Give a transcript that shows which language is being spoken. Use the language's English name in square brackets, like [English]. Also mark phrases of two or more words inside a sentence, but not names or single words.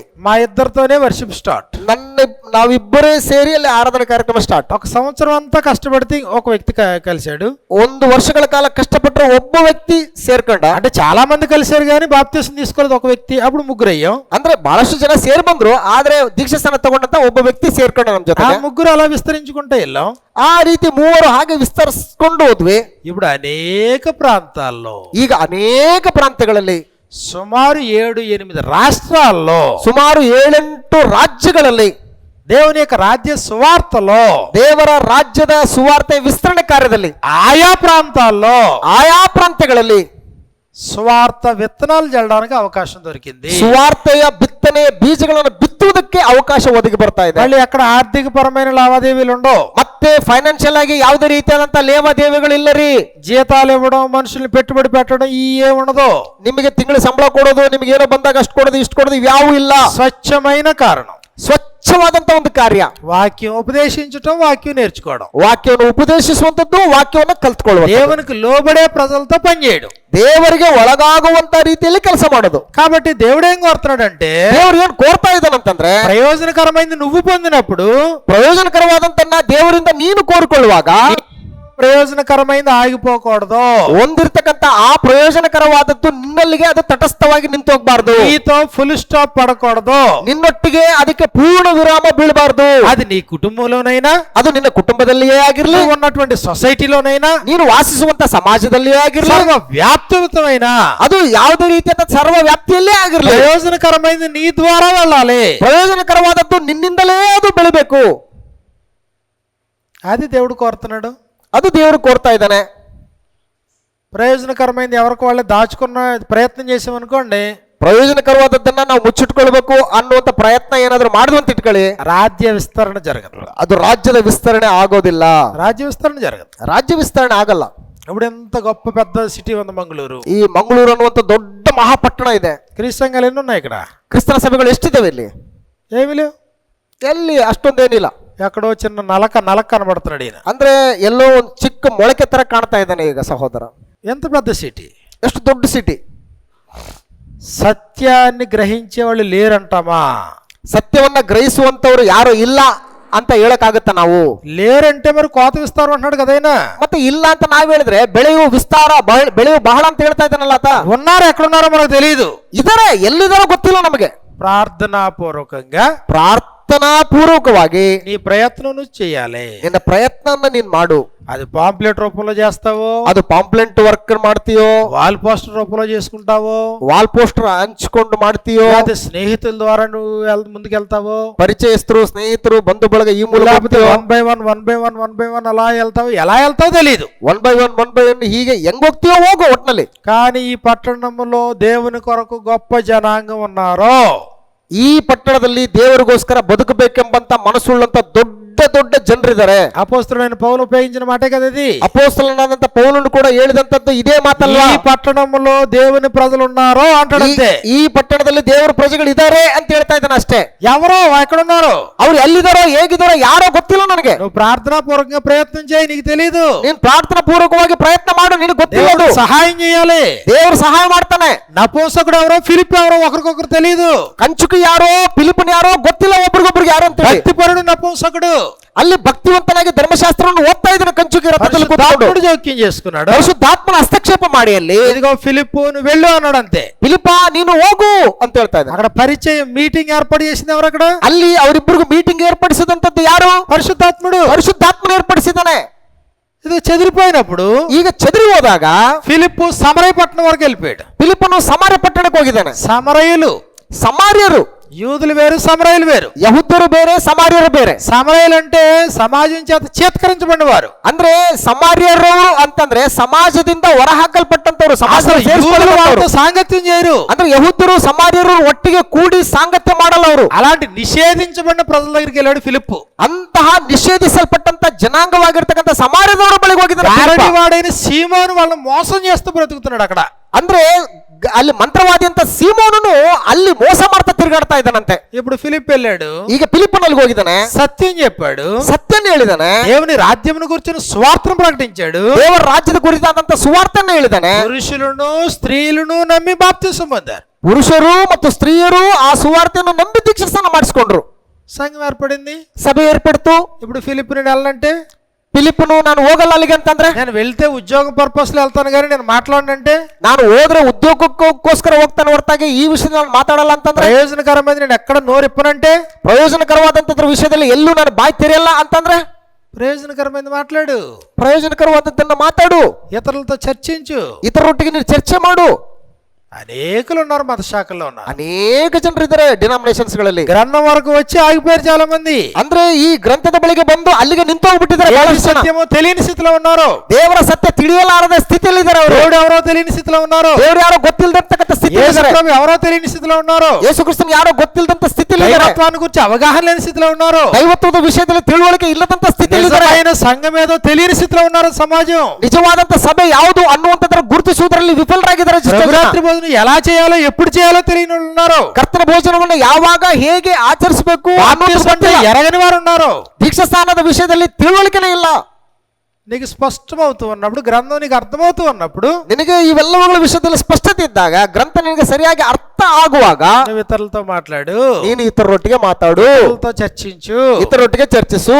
[Telugu] మా ఇద్దరితోనే [English] worship start. [Kannada] ನಾವಿಬ್ಬರೇ ಸೇರಿ ಅಲ್ಲಿ ಆರಾಧನಾ ಕಾರ್ಯಕ್ರಮ ಸ್ಟಾರ್ಟ್. [Telugu] ఒక సంవత్సరం అంతా కష్టపడితే ఒక వ్యక్తి కలిశాడు. [Kannada] 1 ವರ್ಷಗಳ ಕಾಲ ಕಷ್ಟಪಟ್ಟರೆ ಒಬ್ಬ ವ್ಯಕ್ತಿ ಸೇರ್ಕೊಂಡ. [Telugu] అంటే చాలా మంది కలిశారు కానీ బాప్తిసం తీసుకోలేదు ఒక వ్యక్తి. అప్పుడు ముగ్గురు అయ్యాం. [Kannada] ಅಂದ್ರೆ ಬಹಳಷ್ಟು ಜನ ಸೇರ್ ಬಂದ್ರು, ಆದ್ರೆ ದೀಕ್ಷಾಸ್ಥಾನ ತಗೊಂಡಂತ ಒಬ್ಬ ವ್ಯಕ್ತಿ ಸೇರ್ಕೊಂಡ ನಮ್ಮ ಜೊತೆ. [Telugu] ఆ ముగ్గురు అలా విస్తరించుకుంటూ వెళ్ళాం. [Kannada] ಆ ರೀತಿ ಮೂವರು ಹಾಗೆ ವಿಸ್ತರಿಸಿಕೊಂಡು ಹೋದ್ವಿ. [Telugu] ఇప్పుడు అనేక ప్రాంతాల్లో, [Kannada] ಈಗ ಅನೇಕ ಪ್ರಾಂತ್ಯಗಳಲ್ಲಿ, [Telugu] సుమారు 7-8 రాష్ట్రాల్లో, [Kannada] ಸುಮಾರು 7-8 ರಾಜ್ಯಗಳಲ್ಲಿ [Telugu] దేవుని యొక్క రాజ్య సువార్తలో, [Kannada] ದೇವರ ರಾಜ್ಯದ ಸುವಾರ್ತೆ ವಿಸ್ತರಣೆ ಕಾರ್ಯದಲ್ಲಿ [Telugu] ఆయా ప్రాంతాల్లో, [Kannada] ಆಯಾ ಪ್ರಾಂತ್ಯಗಳಲ್ಲಿ [Telugu] సువార్త విత్తనాలు జల్లడానికి అవకాశం దొరికింది. [Kannada] ಸುವಾರ್ತೆಯ ಬಿತ್ತನೆ ಬೀಜಗಳನ್ನು ಬಿತ್ತುವುದಕ್ಕೆ ಅವಕಾಶ ಒದಗಿ ಬರ್ತಾ ಇದೆ. [Telugu] మళ్ళీ అక్కడ ఆర్థిక పరమైన లావాదేవీలు ఉండవు. [Kannada] ಮತ್ತೆ ಫೈನಾನ್ಷಿಯಲ್ ಆಗಿ ಯಾವುದೇ ರೀತಿಯಾದಂತ ಲೇವಾದೇವಿಗಳಿಲ್ಲರಿ. [Telugu] జీతాలు ఇవ్వడం, మనుషుల్ని పెట్టుబడి పెట్టడం ఏ ఉండదు. [Kannada] ನಿಮಗೆ ತಿಂಗಳ ಸಂಬಳ ಕೊಡೋದು, ನಿಮಗೆ ಏನೋ ಬಂದಾಗ ಅಷ್ಟು ಕೊಡೋದು ಇಷ್ಟು ಕೊಡೋದು ಇವ್ಯಾವೂ ಇಲ್ಲ. [Telugu] స్వచ్ఛమైన కారణం, [Kannada] ಸ್ವಚ್ಛವಾದಂತ ಒಂದು ಕಾರ್ಯ. [Telugu] వాక్యం ఉపదేశించటం, వాక్యం నేర్చుకోవడం, [Kannada] ವಾಕ್ಯವನ್ನು ಉಪದೇಶಿಸುವಂತದ್ದು, ವಾಕ್ಯವನ್ನು ಕಲ್ತ್ಕೊಳ್ಳುವುದು, [Telugu] దేవునికి లోబడే ప్రజలతో పనిచేయడం, [Kannada] ದೇವರಿಗೆ ಒಳಗಾಗುವಂತ ರೀತಿಯಲ್ಲಿ ಕೆಲಸ ಮಾಡೋದು. [Telugu] కాబట్టి దేవుడు ఏం కోరుతున్నాడంటే, [Kannada] ದೇವರು ಏನ್ ಕೋರ್ತಾ ಇದ್ದಾನಂತಂದ್ರೆ, [Telugu] ప్రయోజనకరమైంది నువ్వు పొందినప్పుడు, [Kannada] ಪ್ರಯೋಜನಕರವಾದಂತನ್ನ ದೇವರಿಂದ ನೀನು ಕೋರಿಕೊಳ್ಳುವಾಗ [Telugu] ప్రయోజనకరమైంది ఆగిపోకూడదు. [Kannada] ಹೊಂದಿರತಕ್ಕಂತ ಆ ಪ್ರಯೋಜನಕರವಾದದ್ದು ನಿನ್ನಲ್ಲಿಗೆ ಅದು ತಟಸ್ಥವಾಗಿ ನಿಂತು ಹೋಗಬಾರ್ದು. [Telugu] నీతో [English] full stop [Telugu] పడకూడదు. [Kannada] ನಿನ್ನೊಟ್ಟಿಗೆ ಅದಕ್ಕೆ ಪೂರ್ಣ ವಿರಾಮ ಬೀಳಬಾರ್ದು. [Telugu] అది నీ కుటుంబంలోనైనా, [Kannada] ಅದು ನಿನ್ನ ಕುಟುಂಬದಲ್ಲಿಯೇ ಆಗಿರ್ಲಿ, [Telugu] నువ్వు ఉన్నటువంటి సొసైటీలోనైనా, [Kannada] ನೀನು ವಾಸಿಸುವಂತ ಸಮಾಜದಲ್ಲಿಯೇ ಆಗಿರ್ಲಿ, [Telugu] సర్వ వ్యాప్తమైన, [Kannada] ಅದು ಯಾವುದೇ ರೀತಿಯಾದ ಸರ್ವ ವ್ಯಾಪ್ತಿಯಲ್ಲೇ ಆಗಿರ್ಲಿ, [Telugu] ప్రయోజనకరమైనది నీ ద్వారా వెళ్ళాలి. [Kannada] ಪ್ರಯೋಜನಕರವಾದದ್ದು ನಿನ್ನಿಂದಲೇ ಅದು ಬೆಳಿಬೇಕು. [Telugu] అది దేవుడు కోరుతున్నాడు. [Kannada] ಅದು ದೇವರು ಕೋರ್ತಾ ಇದ್ದಾನೆ. [Telugu] ప్రయోజనకరమైనది ఎవరికి వాళ్ళే దాచుకున్న ప్రయత్నం చేసామనుకోండి, [Kannada] ಪ್ರಯೋಜನಕರವಾದದ್ದನ್ನ ನಾವು ಮುಚ್ಚಿಟ್ಕೊಳ್ಬೇಕು ಅನ್ನುವಂತ ಪ್ರಯತ್ನ ಏನಾದ್ರೂ ಮಾಡಿದ್ವು ಅಂತ ಇಟ್ಕೊಳ್ಳಿ, [Telugu] రాజ్య విస్తరణ జరగదు. [Kannada] ಅದು ರಾಜ್ಯದ ವಿಸ್ತರಣೆ ಆಗೋದಿಲ್ಲ. [Telugu] రాజ్య విస్తరణ జరగదు. [Kannada] ರಾಜ್ಯ ವಿಸ್ತರಣೆ ಆಗಲ್ಲ. [Telugu] ఇప్పుడు ఎంత గొప్ప పెద్ద సిటీ ఉంది మంగళూరు. [Kannada] ಈ ಮಂಗಳೂರು ಅನ್ನುವಂತ ದೊಡ್ಡ ಮಹಾಪಟ್ಟಣ ಇದೆ. [Telugu] క్రీస్తు సంఘాలు ఎన్ని ఉన్నాయి ఇక్కడ? [Kannada] ಕ್ರಿಸ್ತನ ಸಭೆಗಳು ಎಷ್ಟಿದ್ದಾವೆ ಇಲ್ಲಿ? [Telugu] ఏమి లేవు. [Kannada] ಎಲ್ಲಿ ಅಷ್ಟೊಂದೇನಿಲ್ಲ. [Telugu] ఎక్కడో చిన్న నలక కనబడుతున్నాడు ఈయన. [Kannada] ಅಂದ್ರೆ ಎಲ್ಲೋ ಒಂದು ಚಿಕ್ಕ ಮೊಳಕೆ ತರ ಕಾಣ್ತಾ ಇದ್ದಾನೆ ಈಗ ಸಹೋದರ. [Telugu] ఎంత పెద్ద సిటీ, [Kannada] ಎಷ್ಟು ದೊಡ್ಡ ಸಿಟಿ. [Telugu] సత్యాన్ని గ్రహించే వాళ్ళు లేరంటామా? [Kannada] ಸತ್ಯವನ್ನ ಗ್ರಹಿಸುವಂತವ್ರು ಯಾರು ಇಲ್ಲ ಅಂತ ಹೇಳಕ್ಕಾಗತ್ತ ನಾವು? [Telugu] లేరంటే మరి కోత విస్తారం అంటున్నాడు కదైనా. [Kannada] ಮತ್ತೆ ಇಲ್ಲ ಅಂತ ನಾವ್ ಹೇಳಿದ್ರೆ ಬೆಳೆಯುವ ವಿಸ್ತಾರ, ಬೆಳೆಯುವ ಬಹಳ ಅಂತ ಹೇಳ್ತಾ ಇದ್ದಾನಲ್ಲ ಆತ. [Telugu] ఉన్నారు, ఎక్కడున్నారో మనకు తెలియదు. [Kannada] ಇದಾರೆ, ಎಲ್ಲಿದಾರೋ ಗೊತ್ತಿಲ್ಲ ನಮಗೆ. [Telugu] ప్రార్థనాపూర్వకంగా, [Kannada] ಪ್ರಾರ್ಥನಾಪೂರ್ವಕವಾಗಿ [Telugu] నీ ప్రయత్నం నువ్వు చేయాలి. [Kannada] ನಿನ್ನ ಪ್ರಯತ್ನ ನೀನ್ ಮಾಡು. [Telugu] అది పాంప్లెట్ రూపంలో చేస్తావో, [Kannada] ಅದು [English] pamphlet work [Kannada] ಮಾಡ್ತೀಯೋ, [English] wall poster [Telugu] రూపంలో చేసుకుంటావో, [English] wall poster [Kannada] ಹಂಚ್ಕೊಂಡು ಮಾಡ್ತೀಯೋ, [Telugu] అదే స్నేహితుల ద్వారా నువ్వు ముందుకెళ్తావో, [Kannada] ಪರಿಚಯಸ್ಥರು, ಸ್ನೇಹಿತರು, ಬಂಧು ಬಳಗ ಈ ಮೂಲಕ [Telugu] లేకపోతే 1 అలా వెళ్తావు. ఎలా వెళ్తావో తెలియదు. [English] 1 by 1 [Kannada] ಹೀಗೆ ಹೆಂಗ್ ಹೋಗ್ತೀಯೋ ಹೋಗು ಒಟ್ನಲ್ಲಿ. [Telugu] కానీ ఈ పట్టణంలో దేవుని కొరకు గొప్ప జనాంగం ఉన్నారో, [Kannada] ಈ ಪಟ್ಟಣದಲ್ಲಿ ದೇವರಿಗೋಸ್ಕರ ಬದುಕಬೇಕೆಂಬಂತ ಮನಸ್ಸುಳ್ಳಂತ ದೊಡ್ಡ ದೊಡ್ಡ ಜನರಿದ್ದಾರೆ. [Telugu] అపోస్తలుడైన పౌలు ఉపయోగించిన మాటే కదా ఇది. [Kannada] ಅಪೊಸ್ತಲನಾದಂತ ಪೌಲನು ಕೂಡ ಹೇಳಿದಂತದ್ದು ಇದೇ ಮಾತಲ್ವಾ? [Telugu] ఈ పట్టణంలో దేవుని ప్రజలు ఉన్నారో అంటాడంతే. [Kannada] ಈ ಪಟ್ಟಣದಲ್ಲಿ ದೇವರ ಪ್ರಜೆಗಳು ಇದ್ದಾರೆ ಅಂತ ಹೇಳ್ತಾ ಇದ್ದಾನೆ ಅಷ್ಟೇ. [Telugu] ఎవరో ఎక్కడున్నారో, [Kannada] ಅವ್ರು ಎಲ್ಲಿದ್ದಾರೋ ಹೇಗಿದ್ದಾರೋ ಯಾರೋ ಗೊತ್ತಿಲ್ಲ ನನಗೆ. [Telugu] నువ్వు ప్రార్థనా పూర్వకంగా ప్రయత్నం చేయి, నీకు తెలీదు. [Kannada] ನೀನ್ ಪ್ರಾರ್ಥನಾ ಪೂರ್ವಕವಾಗಿ ಪ್ರಯತ್ನ ಮಾಡು, ನಿನಗೆ ಗೊತ್ತಿಲ್ಲ. [Telugu] దేవుడు సహాయం చేయాలి. [Kannada] ದೇವರು ಸಹಾಯ ಮಾಡ್ತಾನೆ. [Telugu] నపుంసకుడు ఎవరో, ఫిలిప్ ఎవరో ఒకరికొకరు తెలీదు. [Kannada] ಕಂಚುಕಿ ಯಾರೋ, ಫಿಲಿಪನ್ ಯಾರೋ ಗೊತ್ತಿಲ್ಲ ಒಬ್ರಿಗೊಬ್ರಿಗೆ ಯಾರು ಅಂತ. [Telugu] భక్తిపరుడు నపుంసకుడు [Kannada] ಅಲ್ಲಿ ಭಕ್ತಿವಂತನಾಗಿ ಧರ್ಮಶಾಸ್ತ್ರವನ್ನು ಓದ್ತಾ ಇದ್ದಾನೆ. ಕಂಚುಕಿ ರಥದಲ್ಲಿ ಕೂತ್ಕೊಂಡು [Telugu] జోక్యం చేసుకున్నాడు. [Kannada] ಪರಿಶುದ್ಧಾತ್ಮನ ಹಸ್ತಕ್ಷೇಪ ಮಾಡಿ ಅಲ್ಲಿ, [Telugu] ఇదిగో ఫిలిప్పు నువ్వు వెళ్ళు అన్నాడు అంతే. [Kannada] ಫಿಲಿಪ ನೀನು ಹೋಗು ಅಂತ ಹೇಳ್ತಾ ಇದ್ದಾನೆ. [Telugu] అక్కడ పరిచయం, మీటింగ్ ఏర్పాటు చేసింది ఎవరు? అక్కడ [Kannada] ಅಲ್ಲಿ ಅವರಿಬ್ಬರಿಗೂ ಮೀಟಿಂಗ್ ಏರ್ಪಡಿಸಿದಂತದ್ದು ಯಾರು? [Telugu] పరిశుద్ధాత్ముడు. [Kannada] ಪರಿಶುದ್ಧಾತ್ಮನ ಏರ್ಪಡಿಸಿದ್ದಾನೆ. [Telugu] ఇది చెదిరిపోయినప్పుడు, [Kannada] ಈಗ చెదిరి ಹೋದಾಗ [Telugu] ఫిలిప్పు సమరయ పట్టణం వరకు వెళ్ళిపోయాడు. [Kannada] ಫಿಲಿಪನು ಸಮಾರ್ಯ ಪಟ್ಟಣಕ್ಕೆ ಹೋಗಿದ್ದಾನೆ. [Telugu] సమరయులు, [Kannada] ಸಮಾರ್ಯರು [Telugu] యూదులు వేరు, సమరయులు వేరు. [Kannada] ಯಹೂದ್ಯರು ಬೇರೆ, ಸಮಾರ್ಯರು ಬೇರೆ. [Telugu] సమరయులు అంటే సమాజం చేత చేత్కరించబడిన వారు. [Kannada] ಅಂದ್ರೆ ಸಮಾರ್ಯರು ಅಂತಂದ್ರೆ ಸಮಾಜದಿಂದ ಹೊರಹಾಕಲ್ಪಟ್ಟಂತವ್ರು, [Telugu] అసలు యూదులు వారితో సాంగత్యం చేయరు. [Kannada] ಅಂದ್ರೆ ಯಹೂದ್ಯರು ಸಮಾರ್ಯರು ಒಟ್ಟಿಗೆ ಕೂಡಿ ಸಾಂಗತ್ಯ ಮಾಡಲ್ಲ ಅವರು. [Telugu] అలాంటి నిషేధించబడిన ప్రజల దగ్గరికి వెళ్ళాడు ఫిలిప్పు. [Kannada] ಅಂತಹ ನಿಷೇಧಿಸಲ್ಪಟ್ಟಂತ ಜನಾಂಗವಾಗಿರ್ತಕ್ಕಂಥ ಸಮಾರ್ಯದವರ ಬಳಿಗೆ ಹೋಗಿದ್ದಾರೆ. [Telugu] వాడైన సీమోను వాళ్ళని మోసం చేస్తూ బ్రతుకుతున్నాడు అక్కడ. [Kannada] ಅಂದ್ರೆ ಅಲ್ಲಿ ಮಂತ್ರವಾದಿ ಅಂತ ಸೀಮೋನನು ಅಲ್ಲಿ ಮೋಸ ಮಾಡ್ತಾ ತಿರುಗಾಡ್ತಾ ಇದ್ದಾನಂತೆ. [Telugu] ఇప్పుడు ఫిలిప్ వెళ్ళాడు, [Kannada] ಈಗ ಫಿಲಿಪ್ಪನಲ್ಲಿ ಹೋಗಿದ್ದಾನೆ, [Telugu] సత్యం చెప్పాడు, [Kannada] ಸತ್ಯನ ಹೇಳಿದಾನೆ, [Telugu] దేవుని రాజ్యమును గురించిన సువార్తను ప్రకటించాడు, [Kannada] ದೇವರ ರಾಜ್ಯದ ಕುರಿತಾದಂತ ಸುವಾರ್ತೆಯನ್ನು ಹೇಳಿದಾನೆ. [Telugu] పురుషులను స్త్రీలను నమ్మి బాప్తిసం పొందారు. [Kannada] ಪುರುಷರು ಮತ್ತು ಸ್ತ್ರೀಯರು ಆ ಸುವಾರ್ತೆಯನ್ನು ನಂಬಿ ದೀಕ್ಷಾಸ್ನಾನ ಮಾಡಿಸಿಕೊಂಡ್ರು. [Telugu] సంఘం ఏర్పడింది, [Kannada] ಸಭೆ ಏರ್ಪಡ್ತು. [Telugu] ఇప్పుడు ఫిలిప్ నేను వెళ్ళాలంటే, [Kannada] ಫಿಲಿಪ್ಪನು ನಾನು ಹೋಗಲ್ಲ ಅಲ್ಲಿಗೆ ಅಂತಂದ್ರೆ, [Telugu] నేను వెళ్తే ఉద్యోగం పర్పస్ లో వెళ్తాను కానీ నేను మాట్లాడంటే, [Kannada] ನಾನು ಹೋದ್ರೆ ಉದ್ಯೋಗಕ್ಕೋಸ್ಕರ ಹೋಗ್ತಾನೆ ಹೊರತಾಗಿ ಈ ವಿಷಯದಲ್ಲಿ ನಾನು ಮಾತಾಡಲ್ಲ ಅಂತಂದ್ರೆ, [Telugu] ప్రయోజనకరమైనది నేను ఎక్కడ నోరిప్పనంటే, [Kannada] ಪ್ರಯೋಜನಕರವಾದಂತದ್ರ ವಿಷಯದಲ್ಲಿ ಎಲ್ಲೂ ನಾನು ಬಾಯಿ ತೆರೆಯಲ್ಲ ಅಂತಂದ್ರೆ, [Telugu] ప్రయోజనకరమైనది మాట్లాడు, [Kannada] ಪ್ರಯೋಜನಕರವಾದದ್ದನ್ನ ಮಾತಾಡು, [Telugu] ఇతరులతో చర్చించు. [Kannada] ಇತರರೊಟ್ಟಿಗೆ ನೀನು ಚರ್ಚೆ ಮಾಡು. [Telugu] అనేకులు ఉన్నారు, మత శాఖల్లో ఉన్నారు, [Kannada] ಅನೇಕ ಜನರಿದ್ದಾರೆ ಡಿನಾಮಿನೇಷನ್ಸ್ ಗಳಲ್ಲಿ. [Telugu] గ్రంథం వరకు వచ్చి ఆగిపోయారు చాలా మంది. [Kannada] ಅಂದ್ರೆ ಈ ಗ್ರಂಥದ ಬಳಿಗೆ ಬಂದು ಅಲ್ಲಿಗೆ ನಿಂತೋಗ್ಬಿಟ್ಟಿದ್ದಾರೆ. [Telugu] సత్యము తెలియని స్థితిలో ఉన్నారు, [Kannada] ದೇವರ ಸತ್ಯ ತಿಳಿಯಲಾರದ ಸ್ಥಿತಿಯಲ್ಲಿ ಇದ್ದಾರೆ ಅವರು. [Telugu] దేవుడు ఎవరో తెలియని స్థితిలో ఉన్నారు, [Kannada] ದೇವರು ಯಾರೋ ಗೊತ್ತಿಲ್ಲದಂತಕ್ಕಂಥ ಸ್ಥಿತಿ [Telugu] ఎవరో తెలియని స్థితిలో ఉన్నారు, [Kannada] ಯೇಸು ಕ್ರಿಸ್ತನ್ ಯಾರೋ ಗೊತ್ತಿಲ್ಲದಂತ ಸ್ಥಿತಿಯಲ್ಲಿ ಇದ್ದಾರೆ. [Telugu] దైవత్వాన్ని గురించి అవగాహన లేని స్థితిలో ఉన్నారు, [Kannada] ದೈವತ್ವದ ವಿಷಯದಲ್ಲಿ ತಿಳುವಳಿಕೆ ಇಲ್ಲದಂತ ಸ್ಥಿತಿಯಲ್ಲಿ ಇದ್ದಾರೆ. [Telugu] నిజమైన సంఘం ఏదో తెలియని స్థితిలో ఉన్నారు సమాజం. [Kannada] ನಿಜವಾದಂತ ಸಭೆ ಯಾವುದು ಅನ್ನುವಂಥದ್ರ ಗುರುತಿಸುವುದರಲ್ಲಿ ವಿಫಲರಾಗಿದ್ದಾರೆ. [Telugu] ప్రభురాత్రి భోజనం ఎలా చేయాలో ఎప్పుడు చేయాలో తెలియని వాళ్ళు ఉన్నారు, [Kannada] ಕರ್ತನ ಭೋಜನವನ್ನು ಯಾವಾಗ ಹೇಗೆ ಆಚರಿಸಬೇಕು [Telugu] ఎరగని వారు ఉన్నారు, [Kannada] ದೀಕ್ಷಾ ಸ್ಥಾನದ ವಿಷಯದಲ್ಲಿ ತಿಳುವಳಿಕೆನೇ ಇಲ್ಲ. [Telugu] నీకు స్పష్టమవుతూ ఉన్నప్పుడు, గ్రంథం నీకు అర్థమవుతూ ఉన్నప్పుడు, [Kannada] ನಿನಗೆ ಇವೆಲ್ಲವುಗಳ ವಿಷಯದಲ್ಲಿ ಸ್ಪಷ್ಟತೆ ಇದ್ದಾಗ, ಗ್ರಂಥ ನಿನಗೆ ಸರಿಯಾಗಿ ಅರ್ಥ ಆಗುವಾಗ, [Telugu] నువ్వు ఇతరులతో మాట్లాడు, [Kannada] ನೀನು ಇತರರೊಟ್ಟಿಗೆ ಮಾತಾಡು, [Telugu] ఇతరులతో చర్చించు, [Kannada] ಇತರರೊಟ್ಟಿಗೆ ಚರ್ಚಿಸು.